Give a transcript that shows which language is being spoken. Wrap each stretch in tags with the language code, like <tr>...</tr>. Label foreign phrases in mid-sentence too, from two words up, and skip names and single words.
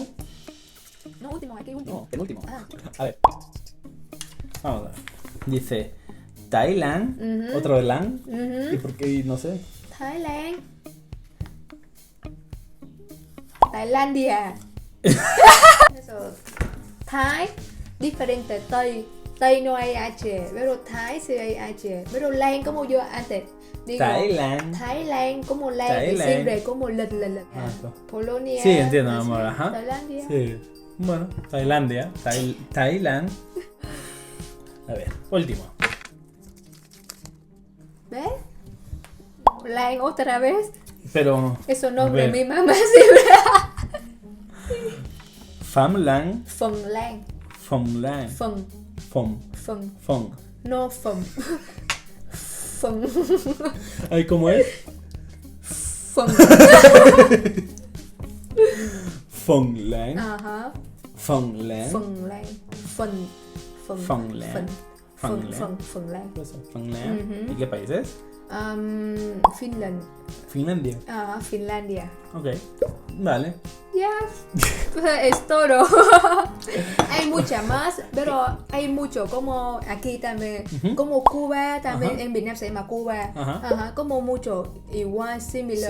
<es>No, último, aquí último. No, penúltimo. Ah. A ver. Vamos a ver. Dice Thailand, Ujú. otro de Lan. Ujú. ¿Y por qué? No sé. Thái Lan. Tailandia. Eso. Thái. Diferente. Tây. Tây no hay H. Pero Thái sí hay H. Pero Lan como yo antes. Digo, Thailand. Thái Lan como Lan. Thailand. Y siempre como lần. Ah, no. Polonia. Sí, entiendo, así. amor. Ajá. Tailandia. Sí. Bueno, Tailandia. Thailand. A ver, último. ¿Ves? Lan otra vez. Pero. Eso a nombre ver, mi mamá siempre. Famlang. Phần Lan. Famlang. Phần. Fom. Phần. Fong. No phần. Phần. Ay, ¿cómo es? Phần. Fonglang. Ajá. Fonglang. Phần Lan. Phần. Phần. Phần Lan. Phần. Phần Lan. ¿Y qué país es? Finland. Finlandia. Finlandia. Ok, vale. Ya, es todo. Hay mucha más, pero hay mucho, como aquí también, como Cuba, también en Vietnam se llama Cuba, como mucho, igual, similar,</es>